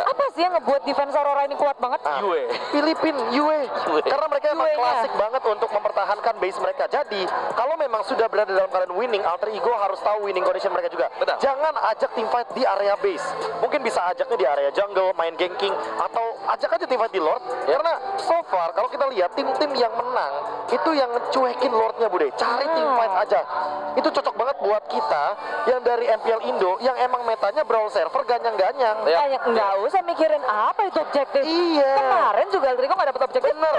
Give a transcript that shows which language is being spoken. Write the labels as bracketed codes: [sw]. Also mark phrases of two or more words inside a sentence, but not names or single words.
[id] Apa sih yang ngebuat defense Aurora ini kuat banget? Yue. Filipina, Yue. Karena mereka emang Yue-nya. klasik banget untuk mempertahankan base mereka. Jadi, kalau memang sudah berada dalam keadaan winning, Alter Ego harus tahu [en] winning condition [id] mereka juga. Benar. Jangan ajak tim fight di area base. Mungkin bisa ajaknya di area jungle, main ganking, atau ajak aja tim fight di Lord. [en] Karena so far, [id] kalau kita lihat tim-tim yang menang, itu yang cuekin Lordnya, Bude. Cari tim fight aja. Itu cocok banget buat kita yang dari MPL Indo, yang emang metanya [en] brawl server [id] ganyang-ganyang. Kayak nggak usah mikirin apa itu objektif. Iya. Kemarin juga Alter Ego nggak dapet objektif. Bener.